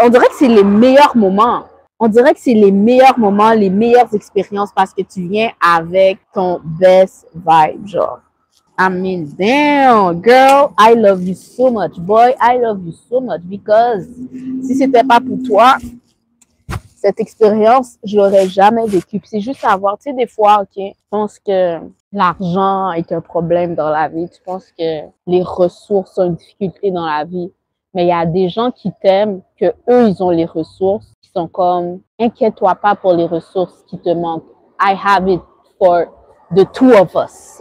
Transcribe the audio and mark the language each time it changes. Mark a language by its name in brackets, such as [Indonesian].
[French] On dirait que c'est les meilleurs moments. On dirait que c'est les meilleurs moments, les meilleures expériences parce que tu viens avec ton best vibe, genre. [English] I mean, damn, girl, I love you so much. Boy, I love you so much because [French] si c'était pas pour toi, cette expérience, je l'aurais jamais vécue. C'est juste à voir, tu sais, des fois, OK, je pense que l'argent est un problème dans la vie. Tu penses que les ressources sont une difficulté dans la vie. Mais il y a des gens qui t'aiment, que eux, ils ont les ressources, qui sont comme, inquiète-toi pas pour les ressources qui te manquent. [English] I have it for the two of us.